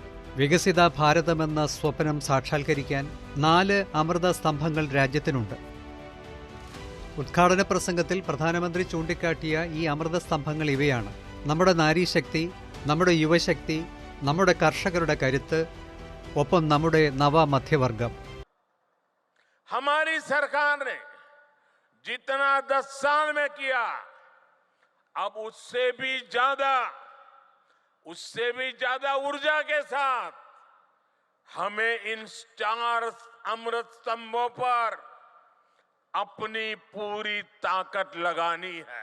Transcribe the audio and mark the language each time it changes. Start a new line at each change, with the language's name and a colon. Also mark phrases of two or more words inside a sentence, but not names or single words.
Malayalam: വികസിത ഭാരതമെന്ന സ്വപ്നം സാക്ഷാത്കരിക്കാൻ 4 അമൃത സ്തംഭങ്ങൾ രാജ്യത്തിനുണ്ട്. ഉദ്ഘാടന പ്രസംഗത്തിൽ പ്രധാനമന്ത്രി ചൂണ്ടിക്കാട്ടിയ ഈ അമൃത സ്തംഭങ്ങൾ ഇവയാണ്: നമ്മുടെ നാരീശക്തി, നമ്മുടെ യുവശക്തി, നമ്മുടെ കർഷകരുടെ കരുത്ത്, ഒപ്പം നമ്മുടെ നവമധ്യവർഗം.
Hindi: हमारी सरकार ने जितना 10 साल में किया, अब उससे भी ज्यादा ऊर्जा के साथ हमें इन 4 अमृत स्तंभों पर अपनी पूरी ताकत लगानी है.